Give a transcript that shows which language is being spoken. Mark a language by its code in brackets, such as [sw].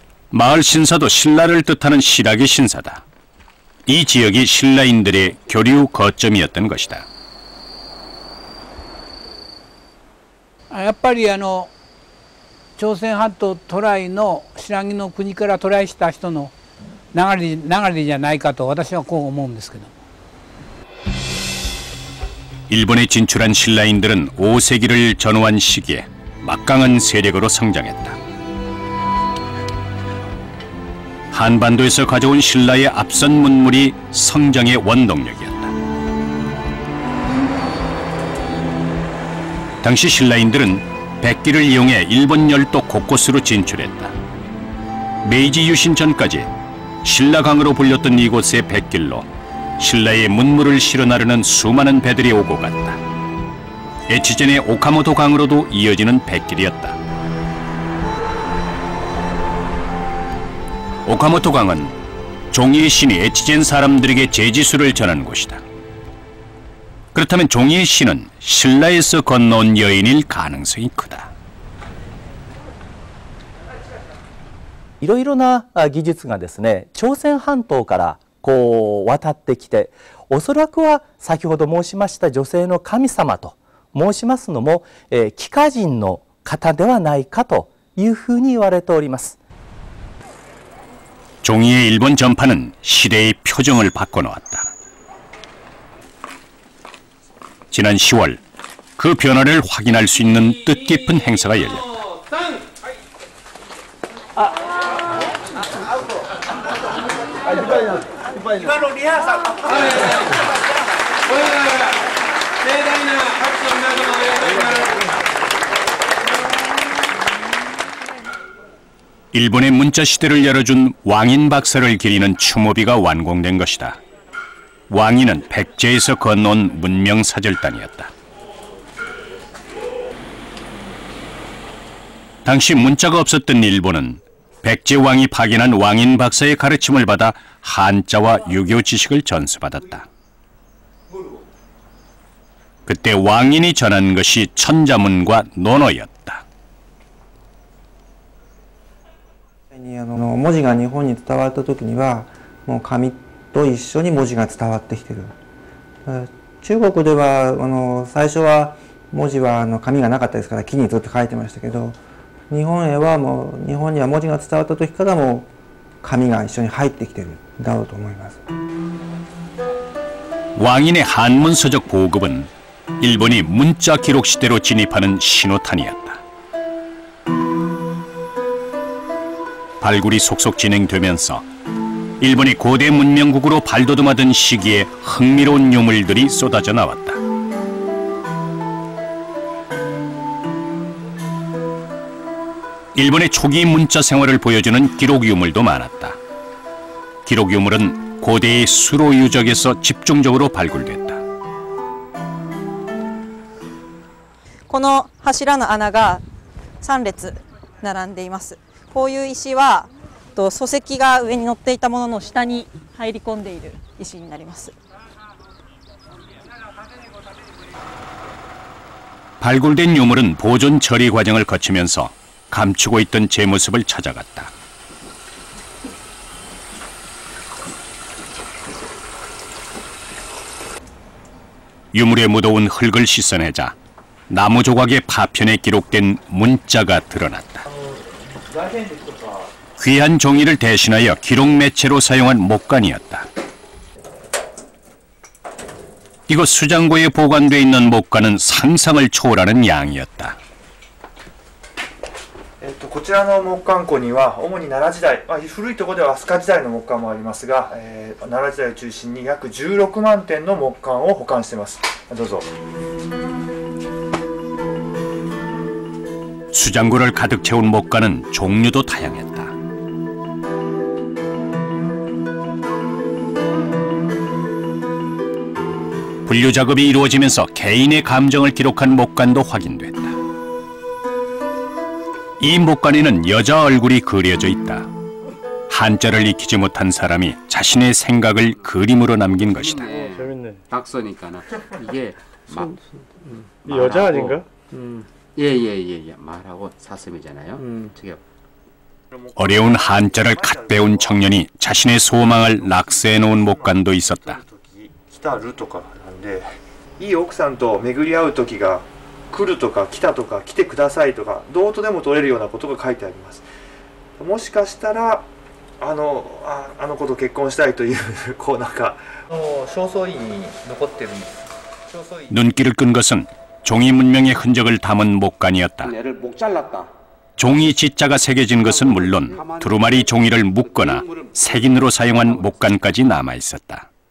[ko] 마을 신사도 신라를 뜻하는 시라기 신사다. 이 지역이 신라인들의 교류 거점이었던 것이다. [ja] やっぱり朝鮮半島渡来の新羅の国から渡来した人の流れじゃないかと私はこう思うんですけど。 [ko] 일본에 진출한 신라인들은 5세기를 전후한 시기에 막강한 세력으로 성장했다. 한반도에서 가져온 신라의 앞선 문물이 성장의 원동력이었다. 당시 신라인들은 백기를 이용해 일본 열도 곳곳으로 진출했다. 메이지 유신 전까지 신라강으로 불렸던 이곳의 백길로 신라의 문물을 실어 나르는 수많은 배들이 오고 갔다. 에치젠의 오카모토 강으로도 이어지는 백길이었다. 오카모토 강은 종이의 신이 에치젠 사람들에게 제지수를 전한 곳이다. 그렇다면 종이의 신은 신라에서 건너온 여인일 가능성이 크다. [ja] いろいろな技術がですね、朝鮮半島からこう渡ってきて、おそらくは先ほど申しました女性の神様と申しますのも、帰化人の方ではないかというふうに言われております。 [ko] 종이의 일본 전파는 시대의 표정을 바꿔놓았다. 지난 10월 그 변화를 확인할 수 있는 뜻깊은 행사가 열렸다. 일본의 문자 시대를 열어준 왕인 박사를 기리는 추모비가 완공된 것이다. 왕인은 백제에서 건너온 문명 사절단이었다. 당시 문자가 없었던 일본은 백제 왕이 파견한 왕인 박사의 가르침을 받아 한자와 유교 지식을 전수받았다. 그때 왕인이 전한 것이 천자문과 논어였다. [ja] 文字が日本に伝わった時にはもう紙と一緒に文字が伝わってきてる。中国では最初は文字は紙がなかったですから木にずっと書いてましたけど、日本へはもう日本には文字が伝わった時からもう紙が一緒に入ってきてるんだろうと思います。 [ko] 왕인의 한문 서적 보급은 일본이 문자 기록 시대로 진입하는 신호탄이었다. 발굴이 속속 진행되면서 일본이 고대 문명국으로 발돋움하던 시기에 흥미로운 유물들이 쏟아져 나왔다. 일본의 초기 문자 생활을 보여주는 기록 유물도 많았다. 기록 유물은 고대의 수로 유적에서 집중적으로 발굴됐다. [ja] この柱の穴が3列並んでいます。こういう石は礎石が上に乗っていたものの下に入り込んでいる石になります。 [ko] 발굴된 유물은 보존 처리 과정을 거치면서 감추고 있던 제 모습을 찾아갔다. 유물에 묻어온 흙을 씻어내자 나무 조각의 파편에 기록된 문자가 드러났다. 귀한 종이를 대신하여 기록 매체로 사용한 목간이었다. 이곳 수장고에 보관돼 있는 목간은 상상을 초월하는 양이었다. [ja] こちらの木簡庫には主に奈良時代、古いところでは飛鳥時代の木簡もありますが、奈良時代を中心に約16万点の木簡を保管しています。どうぞ。 [ko] 수장고를 가득 채운 목간은 종류도 다양했다. 분류 작업이 이루어지면서 개인의 감정을 기록한 목간도 확인됐다. 이 목간에는 여자 얼굴이 그려져 있다. 한자를 익히지 못한 사람이 자신의 생각을 그림으로 남긴 것이다. 재밌네. 낙서니까는 이게 막 여자 아닌가? 예예예 말하고 사슴이잖아요. 저게 어려운 한자를 갓 배운 청년이 자신의 소망을 낙서해 놓은 목간도 있었다. [ja] 来たるとかなんで、いい奥さんと巡り合う時が来るとか来たとか来てくださいとかどうとでも取れるようなことが書いてあります。もしかしたらあの子と結婚したいというこうなんか正倉院に残ってる [ko] 눈길을 끈 것은 종이 문명의 흔적을 담은 목간이었다. 얘를 목 잘랐다. 종이 지자가 새겨진 것은 물론 두루마리 종이를 묶거나 색인으로 사용한 목간까지 남아 있었다.